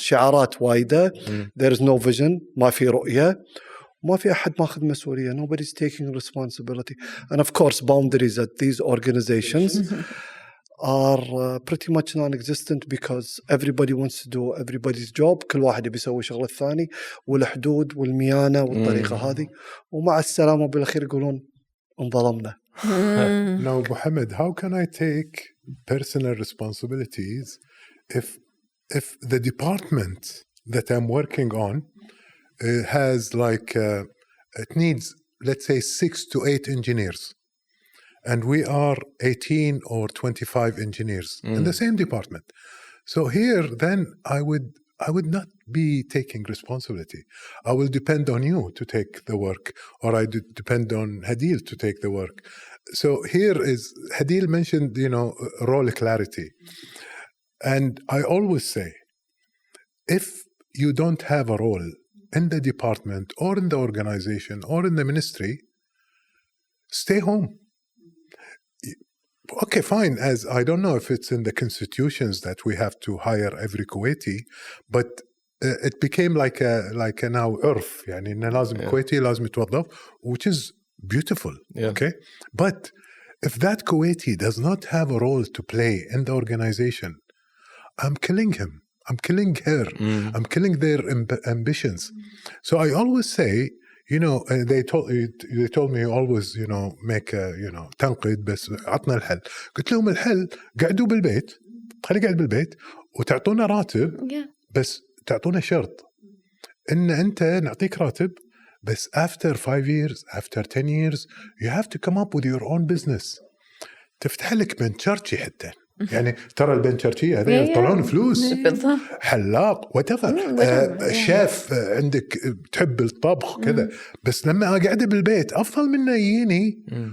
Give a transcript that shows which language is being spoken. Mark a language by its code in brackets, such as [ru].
[ar] شعارات وايدة. There is no vision. ما في رؤية. ما في أحد ماخذ مسؤولية. [en] Nobody's taking responsibility. And of course, boundaries at these organizations are pretty much non-existent because everybody wants to do everybody's job. [ar] كل واحد يبي يسوي شغل الثاني والحدود والميانة والطريقة هذه ومع السلامة بالأخير يقولون انظلمنا. [en] Now, Mohammed, how can I take personal responsibilities if the department that I'm working on has like it needs, let's say, 6 to 8 engineers. And we are 18 or 25 engineers in the same department. So here, then I would not be taking responsibility. I will depend on you to take the work, or I depend on Hadil to take the work. So here is, Hadil mentioned, role clarity. And I always say, if you don't have a role in the department or in the organization or in the ministry, stay home. Okay, fine. As I don't know if it's in the constitutions that we have to hire every Kuwaiti, but it became like a now urf. [ar] يعني إنه لازم كويتي لازم يتوظف, which is beautiful. [en] Yeah. Okay, but if that Kuwaiti does not have a role to play in the organization, I'm killing him. I'm killing her. I'm killing their ambitions. So I always say, they told me always, make تنقد بس عطنا الحل. [ar] قلت لهم الحل قعدوا بالبيت, خلي قاعد بالبيت وتعطونا راتب, بس تعطونا شرط إن أنت نعطيك راتب بس after 5 years, after 10 years, you have to come up with your own business. تفتح لك بنشرشي حتى. يعني ترى البنشرشية هذه يطلعون فلوس, حلاق whatever, شاف عندك تحب الطبخ كذا, بس لما قاعدة بالبيت أفضل منه يجيني